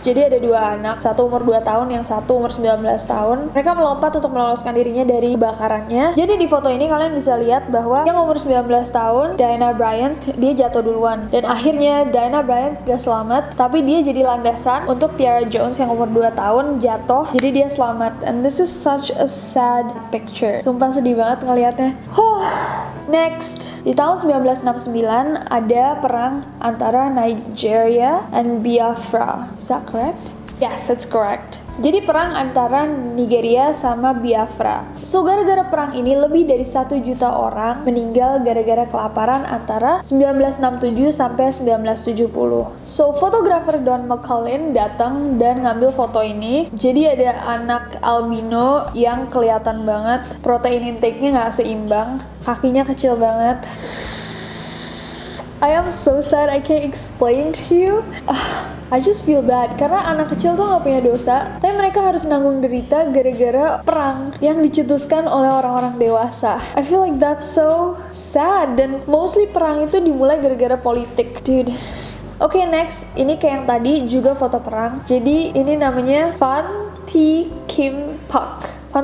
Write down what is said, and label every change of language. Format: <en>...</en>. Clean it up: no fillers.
<id>Jadi ada dua anak, satu umur 2 tahun, yang satu umur 19 tahun. Mereka melompat untuk meloloskan dirinya dari kebakarannya. Jadi di foto ini kalian bisa lihat bahwa yang umur 19 tahun, Diana Bryant, dia jatuh duluan, dan akhirnya Diana Bryant gak selamat, tapi dia jadi landasan untuk Tiara Jones yang umur 2 tahun jatuh, jadi dia selamat.</id> <en>And this is such a sad picture.</en> <id>Sumpah sedih banget ngelihatnya. Next, di tahun 1969 ada perang antara Nigeria and Biafra.</id> <en>Is that correct? Yes, that's correct.</en> <id>Jadi perang antara Nigeria sama Biafra. So gara-gara perang ini lebih dari 1 juta orang meninggal gara-gara kelaparan antara 1967 sampai 1970. So fotografer Don McCullin datang dan ngambil foto ini. Jadi ada anak albino yang kelihatan banget protein intake-nya nggak seimbang, kakinya kecil banget.</id> <en>I am so sad, I can't explain to you. I just feel bad</en> <id>karena anak kecil tuh gak punya dosa, tapi mereka harus nanggung derita gara-gara perang yang dicetuskan oleh orang-orang dewasa.</id> <en>I feel like that's so sad, dan mostly</en> <id>perang itu dimulai gara-gara politik,</id> <en>dude. Oke, next.</en> <id>Ini kayak yang tadi juga foto perang. Jadi ini namanya Phan Thi Kim Phuc.</id>